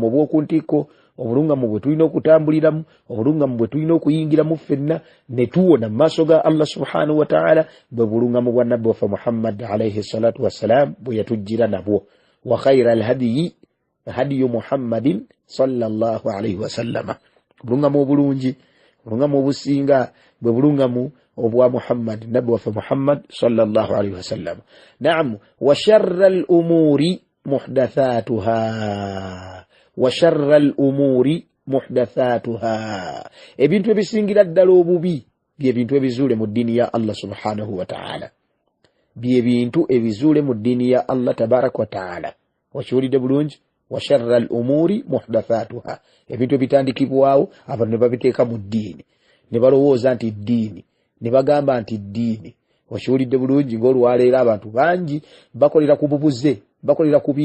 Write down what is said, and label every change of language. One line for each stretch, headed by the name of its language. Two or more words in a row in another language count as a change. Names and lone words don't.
Ganda: obw'okuntikko obulungamu bwe tulina okutambuliramu obulungamu bwe tulina okuyingiramu ffenna ne tuwona mu maaso ga Allah
Arabic: سبحانه وتعالى
Ganda: bwe bulungamu bwa nabbi waffe Muhammad
Arabic: عليه الصلاة والسلام
Ganda: bwe yatujjira nabwo
Arabic: وخير الهدي هدي محمد صلى الله عليه وسلم
Ganda: bulungamu obulungi bulungamu obusinga bwe bulungamu obwa Muhammad nabbi waffe Muhammad
Arabic: صلى الله عليه وسلم.
Ganda: Naam,
Arabic: وشر الأمور محدثاتها
Ganda: ebintu ebisingira ddala obubi by'ebintu ebizuule mu ddiini ya Allah
Arabic: سبحانه وتعالى
Ganda: by'ebintu ebizuule mu ddiini ya Allah
Arabic: تبارك وتعالى
Ganda: okiwulidde bulungi
Arabic: وشر الأمور محدثاتها
Ganda: ebintu ebitandikibwawo abantu ne babiteeka mu ddiini ne balowooza nti ddiini ne bagamba nti ddiini okiwulidde bulungi ng'olwaleero abantu bangi bakolera ku bubuze bakolera ku